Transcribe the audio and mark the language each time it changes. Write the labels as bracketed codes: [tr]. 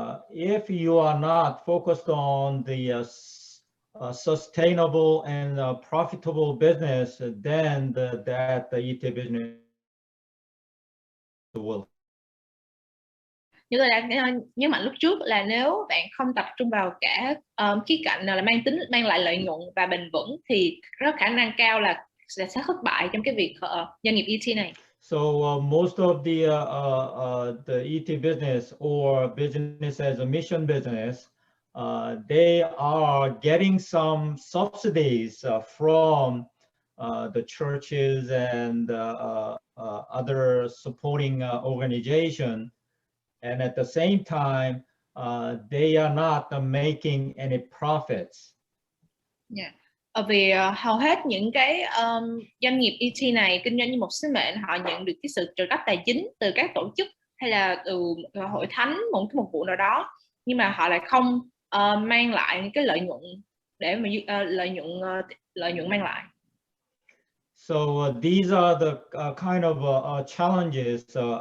[en] If you are not focused on the sustainable and profitable business, then the ET business will. [vi] Như tôi đã nhớ mạnh lúc trước là nếu bạn không tập trung vào cả khía cạnh nào là mang lại lợi nhuận và bền vững thì có khả năng cao là sẽ thất bại trong cái việc doanh nghiệp ET này. [en] So most of the ET business or business as a mission business, they are getting some subsidies from the churches and other supporting organization, and at the same time, they are not making any profits. Yeah. [vi] Vì hầu hết những cái doanh nghiệp ET này kinh doanh như một sứ mệnh, họ nhận được cái sự trợ cấp tài chính từ các tổ chức hay là từ hội thánh, một cái mục vụ nào đó, nhưng mà họ lại không mang lại những cái lợi nhuận để mà lợi nhuận mang lại. [en] So these are the kind of challenges